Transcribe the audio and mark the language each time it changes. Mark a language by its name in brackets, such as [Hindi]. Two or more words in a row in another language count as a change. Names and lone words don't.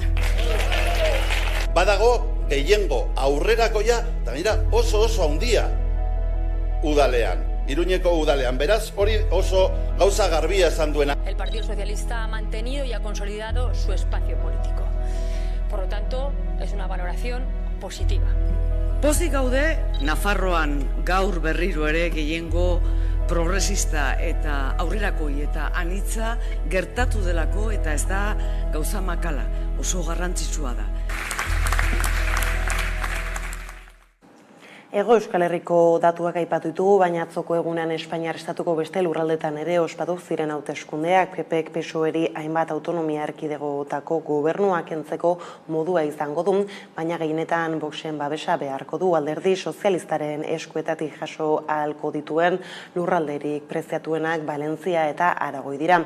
[Basque] Badago gehiengo aurrerakoia, eta mira, oso handia udalean, Iruñeko udalean. Beraz, hori oso gauza garbia esan duena. [Spanish] El Partido Socialista ha mantenido y ha consolidado su espacio político. Por lo tanto, es una valoración positiva. [Basque] Pozik gaude, Nafarroan gaur berriro ere gehiengo progresista eta aurrerakoi eta anitza gertatu delako eta ez da gauza makala, oso garrantzitsua da. Hego Euskal Herriko datuak aipatu ditugu, baina atzoko egunean Espainiar estatuko beste lurraldetan ere ospatu ziren hauteskundeak, PPek PSOEri hainbat autonomia erkidegotako gobernua kentzeko modua izango du, baina gehienetan Voxen babesa beharko du, alderdi sozialistaren eskuetatik jaso ahalko dituen lurralderik preziatuenak Valentzia eta Aragoi dira.